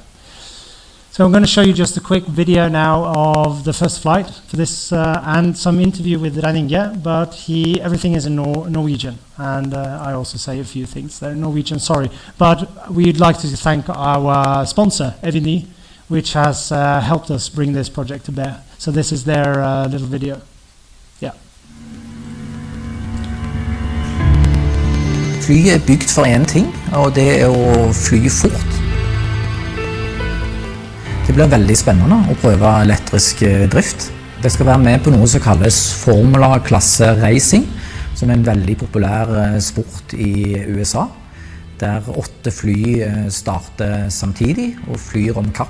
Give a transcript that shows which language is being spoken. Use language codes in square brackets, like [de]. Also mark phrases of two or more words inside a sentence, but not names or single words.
[en] So I'm going to show you just a quick video now of the first flight for this and some interview with Renninge, but everything is in Norwegian, and I also say a few things that are Norwegian, sorry. But we'd like to thank our sponsor, Evini, which has helped us bring this project to bear. So this is their little video. Yeah. [no] Fly er bygd for en ting, og det er å fly fort. Det blir veldig spennende å prøve elektrisk drift. Det skal være med på noe som kalles formula-klasse racing, som er en veldig populær sport i USA, der 8 fly starter samtidig og flyr om kapp.